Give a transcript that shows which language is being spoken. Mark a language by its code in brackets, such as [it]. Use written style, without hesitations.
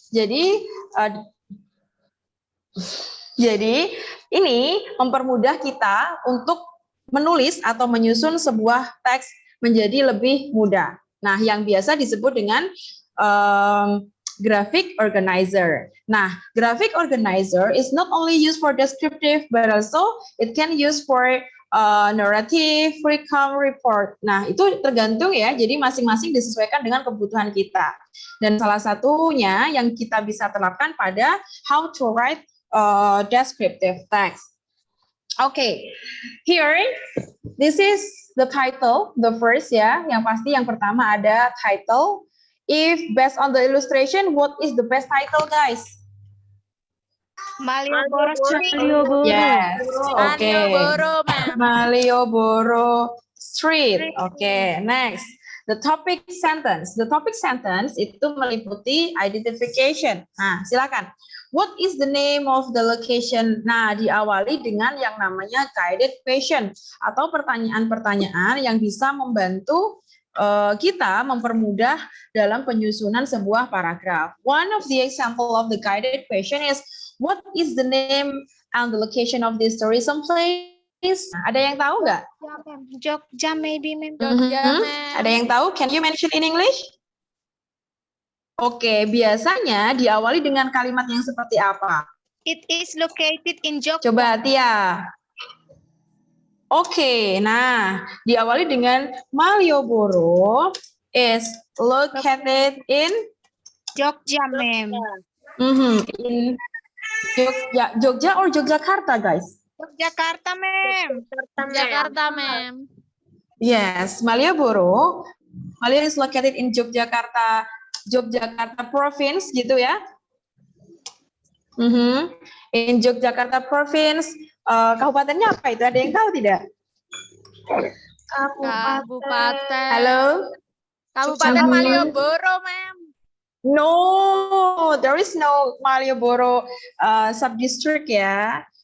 [id] Jadi ini mempermudah kita untuk menulis atau menyusun sebuah teks menjadi lebih mudah. Nah, yang biasa disebut dengan graphic organizer. [en] Nah, graphic organizer is not only used for descriptive, but also it can use for narrative, recount, report. [id] Nah, itu tergantung ya. Jadi masing-masing disesuaikan dengan kebutuhan kita. Dan salah satunya yang kita bisa terapkan pada [en] how to write descriptive text. Okay, here this is the title, the first ya. [id] Yang pasti yang pertama ada title. [en] If based on the illustration, what is the best title, guys? Malioboro Street. Yes. Okay. Malioboro, ma'am. Malioboro Street. Okay, next. The topic sentence. The topic sentence [id] itu meliputi [en] identification. Nah, silakan. What is the name of the location? [id] Nah, diawali dengan yang namanya guided question atau pertanyaan-pertanyaan yang bisa membantu kita mempermudah dalam penyusunan sebuah paragraf. [en] One of the example of the guided question is, what is the name and the location of this tourism place? [id] Ada yang tahu nggak? [en] Jogja, maybe, ma'am. [id] Ada yang tahu? [en] Can you mention in English? [id] Oke, biasanya diawali dengan kalimat yang seperti apa? [en] It is located in Jogja. [id] Coba Tia. Oke, nah diawali dengan [en] Malioboro is located in Jogja, ma'am. In Jogja or Yogyakarta, guys? Yogyakarta, ma'am. Jakarta, ma'am. Yes, Malioboro is located in Yogyakarta province [id] gitu ya. [en] In Yogyakarta province. [id] Kabupatennya apa itu? Ada yang tahu tidak? Kabupaten. Halo? Kabupaten Malioboro, ma'am. [en] No, there is no Malioboro sub-district ya.